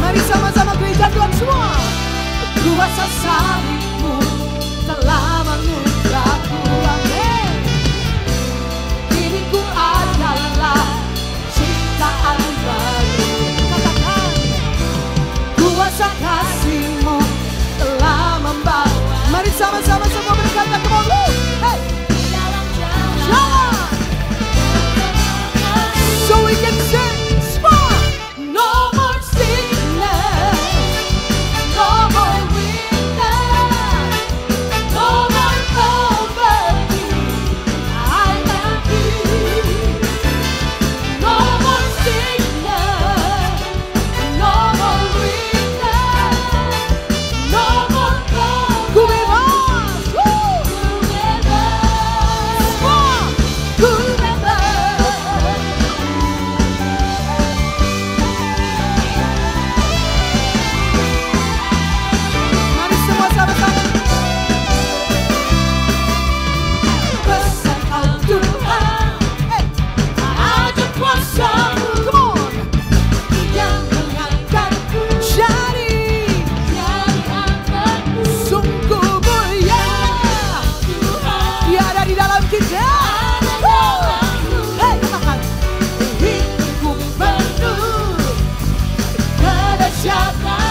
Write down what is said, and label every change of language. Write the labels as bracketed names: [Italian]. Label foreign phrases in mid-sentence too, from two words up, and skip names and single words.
[Indonesian] Mari sama-sama gereja Tuhan semua. Kuasa salib-Mu telah mengubahku. Amin. Kini ku adalah ciptaan baru. Katakan, kuasa kasih-Mu telah membawa. Mari sama-sama semua berkata, [English] come on, hey, jalan. So we can sing, small, no more sickness, no more weakness, no more poverty. I am free. No more sickness, no more weakness, no more poverty. [Indonesian] Ku bebas, semua ku bebas. Mari semua sama-sama. Besar Kau Tuhan, ada kuasa-Mu, [English] come on, [Indonesian] yang mengangkatku jadi anak-Mu. Sungguh mulia Dia ada di dalam kita. Hey, katakan, hidupku penuh kedahsyatan.